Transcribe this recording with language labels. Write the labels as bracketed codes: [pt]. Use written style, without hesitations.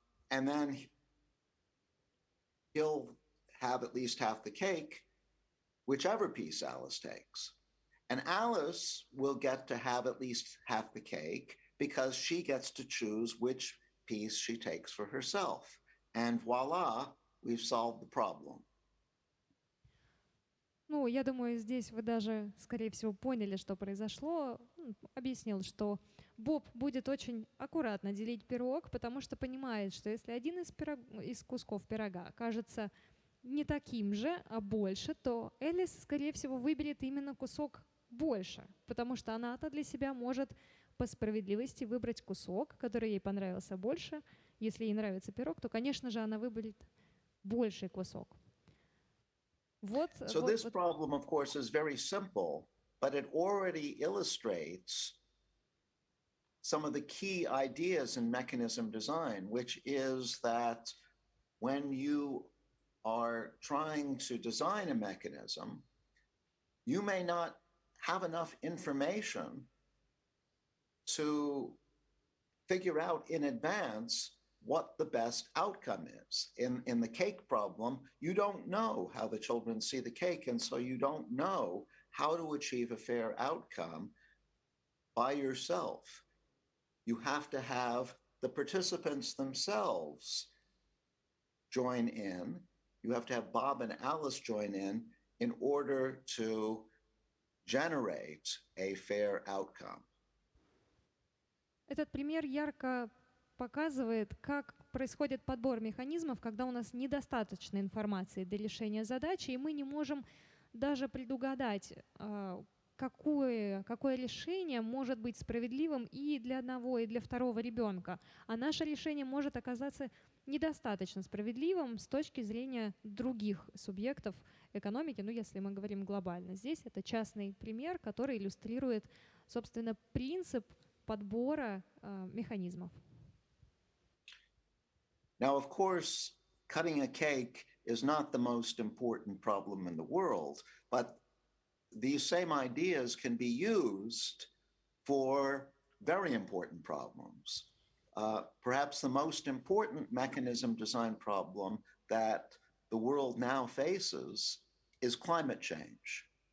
[en] And then he'll have at least half the cake, whichever piece Alice takes. And Alice will get to have at least half the cake because she gets to choose which piece she takes for herself. And voila, we've solved the problem. [ru] Ну, я думаю, здесь вы даже, скорее всего, поняли, что произошло. Объяснил, что Боб будет очень аккуратно делить пирог, потому что понимает, что если один из кусков пирога окажется не таким же, а больше, то Элис, скорее всего, выберет именно кусок больше, потому что она-то для себя может по справедливости выбрать кусок, который ей понравился больше. Если ей нравится пирог, то, конечно же, она выберет больший кусок. [en] So this problem, of course, is very simple, but it already illustrates some of the key ideas in mechanism design, which is that when you are trying to design a mechanism, you may not have enough information to figure out in advance what the best outcome is. In the cake problem, you don't know how the children see the cake, and so you don't know how to achieve a fair outcome by yourself. You have to have the participants themselves join in. You have to have Bob and Alice join in order to generate a fair outcome. [ru] Этот пример ярко показывает, как происходит подбор механизмов, когда у нас недостаточно информации для решения задачи, и мы не можем даже предугадать, какое решение может быть справедливым и для одного, и для второго ребенка. А наше решение может оказаться недостаточно справедливым с точки зрения других субъектов экономики, ну, если мы говорим глобально. Здесь это частный пример, который иллюстрирует, собственно, принцип подбора механизмов. [en] Now, of course, cutting a cake is not the most important problem in the world, but these same ideas can be used for very important problems. Perhaps the most important mechanism design problem that the world now faces is climate change.